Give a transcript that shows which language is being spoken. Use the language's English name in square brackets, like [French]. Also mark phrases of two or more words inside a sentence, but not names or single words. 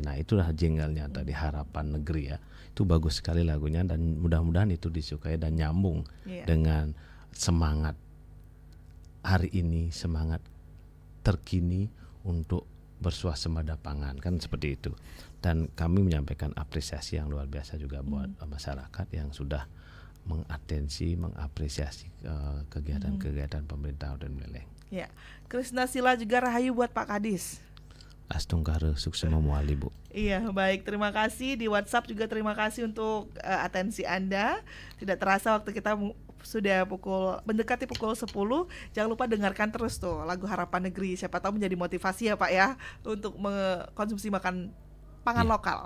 [Indonesian] Nah, itulah jenggelnya tadi, Harapan Negeri ya. Itu bagus sekali lagunya dan mudah-mudahan itu disukai dan nyambung dengan semangat hari ini, semangat terkini untuk bersuasembada pangan, kan seperti itu. Dan kami menyampaikan apresiasi yang luar biasa juga buat masyarakat yang sudah mengapresiasi kegiatan-kegiatan pemerintah Kabupaten Buleleng. Ya, Krisna Sila juga rahayu buat Pak Kadis. [Balinese] Astungkare suksema muali, Bu. [Indonesian] Iya, baik, terima kasih. Di WhatsApp juga terima kasih untuk atensi Anda. Tidak terasa waktu kita sudah mendekati pukul 10. Jangan lupa dengarkan terus tuh lagu Harapan Negeri. Siapa tahu menjadi motivasi ya Pak ya untuk mengkonsumsi pangan lokal.